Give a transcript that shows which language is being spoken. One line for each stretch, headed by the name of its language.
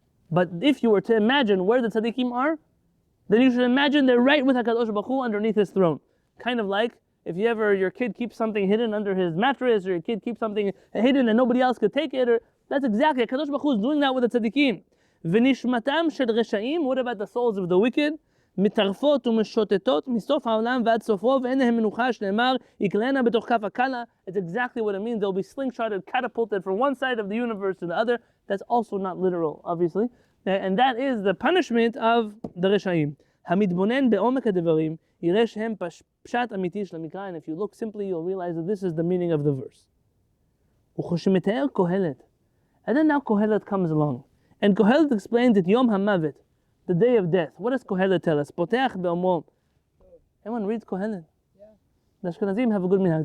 English: But if you were to imagine where the tzaddikim are, then you should imagine they're right with HaKadosh Baruch Hu underneath his throne. Kind of like if your kid keeps something hidden under his mattress, or your kid keeps something hidden and nobody else could take it, or that's exactly, HaKadosh Baruch Hu is doing that with the tzaddikim.
Hebrew: V'nishmatam shel reshaim,
English: what about the souls of the wicked?
Hebrew: מתערפות ומשוטטות מסוף העולם ועד סופו ואין להם מנוחה שנאמר יקלענה בתוך כף הקלה.
English: It's exactly what it means. They'll be slingshotted, catapulted from one side of the universe to the other. That's also not literal, obviously. And that is the punishment of the רשעים.
Hebrew: המתבונן בעומק הדברים יראה שהם פשט אמיתי של המקרא.
English: And if you look simply, you'll realize that this is the meaning of the verse.
Hebrew: וכשמתאר קהלת.
English: And then now Kehillat comes along. And Kehillat explains that Yom HaMavet, the day of death. What does Kehillat tell us?
Hebrew: Poteach be'omro.
English: Everyone reads Kehillat. Yeah. The Ashkenazim have a good minhag.